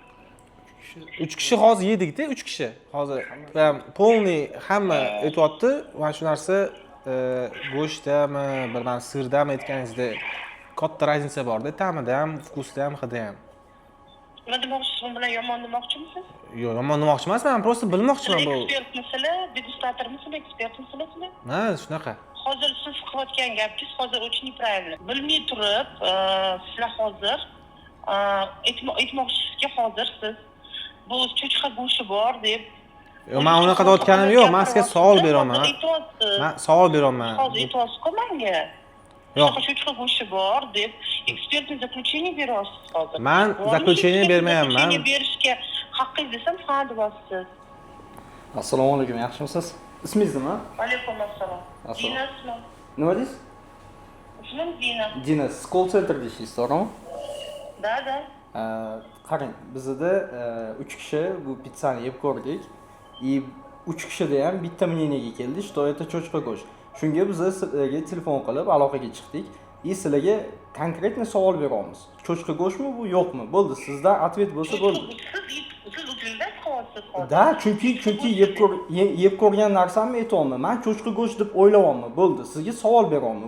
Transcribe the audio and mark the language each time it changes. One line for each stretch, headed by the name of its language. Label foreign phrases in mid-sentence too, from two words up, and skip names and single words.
Uzbek: 3 kishi hozir yedik-da, 3 kishi. Hozir polniy hamma aytayapti, mana shu narsa go'shtdami, bilmam sirdami aytganingizda katta raznica bor-da, ta'mida ham, vkusida ham, hidi ham. Nima demoqchisiz, bu bilan yomon demoqchimisiniz? Yo'q, yomon demoqchi emasman, men просто bilmoqchiman bu. Ekspertmisizlar, degustatormisizlar, ekspertmisizlar? Ha, shunaqa. Hozir siz qilayotgan gapingiz hozir
Russian: очень неправильно.
Uzbek: Bilmay turib, sizlar hozir aytmoqchisizki, hozir siz bu cho'chqa go'shti bor deb. Yo'q, men unaqa deyotganim yo'q, men sizga savol beraman. Men savol beraman. Hozir aytyapsiz-ku menga. Yo'q. Cho'chqa go'shti bor deb ekspertni заключение beryapsiz hozir. Men заключение bermayapman. Заключение berishga haqqingiz desam, ha deyapsiz. Assalomu alaykum, yaxshimisiz? Ismingiz nima? Alaykum assalom. Dina ismim. Nima deysiz? Ismim Dina. Dina, siz call centerda ishlaysiz, to'g'rimi?
Russian: Da.
Uzbek: Qarang, bizda 3 kishi bu pizzani yeb ko'rdik. 3 kishida ham bitta мнениеga keldi,
Russian: что это
Uzbek: cho'chqa go'sht. Shunga biz sizlarga telefon qilib aloqaga chiqdik. Sizlarga konkretniy savol beramiz. Cho'chqa go'shtmi bu, yo'qmi? Bo'ldi, sizdan ответ bo'lsa bo'ldi. Siz utilizasiz qilyapsiz hozir. Da, chunki yeb ko'rgan narsamni aytolmayman. Men cho'chqa go'sht deb o'ylayapman. Bo'ldi, sizga savol beraman.